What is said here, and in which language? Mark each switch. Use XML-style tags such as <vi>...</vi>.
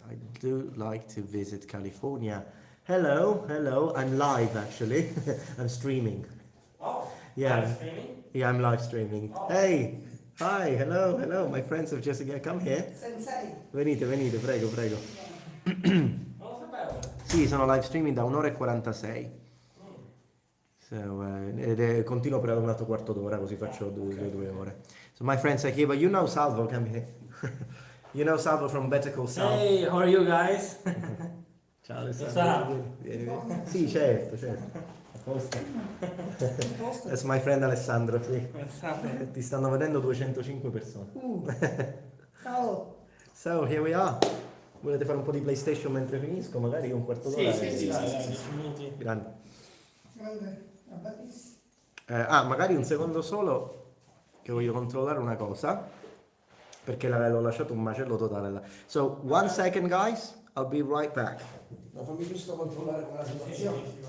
<en>I do like to visit California. Hello, I'm live actually. I'm streaming. Oh, yeah. Live streaming? Yeah, I'm live streaming. Oh. Hey, hi, hello, my friends have just come here.</en> <ja>Sensei.</ja> <it>Venite, prego. Non lo sapevo. Sì, sono live streaming da 1 ora e 46. So, continuo per un altro quarto d'ora, così faccio due ore.</it> <en>So my friends are here, but you know Salvo, come here. You know Salvo from Better Call Saul. Hey, how are you guys?</en> <it>Ciao</it> <en>What's Alessandro. up?</en> <it>Vieni. Sì, certo. A posto.</it> <en>That's my friend Alessandro,</en> <it>sì.</it> <en>What's up?</en> <it>Ti stanno vedendo 205 persone. Ciao.</it> <en>So, here we are.</en> <it>Volete fare un po' di PlayStation mentre finisco? Magari un quarto d'ora? Sì, dai, 10 minuti. Grande. Grande. Abbatti. Magari un secondo solo, che voglio controllare una cosa, perché l'ho lasciato un macello totale là.</it> <en>So, 1 second guys, I'll be right back.</en> <it>No, fammi giusto controllare quella situazione.</it>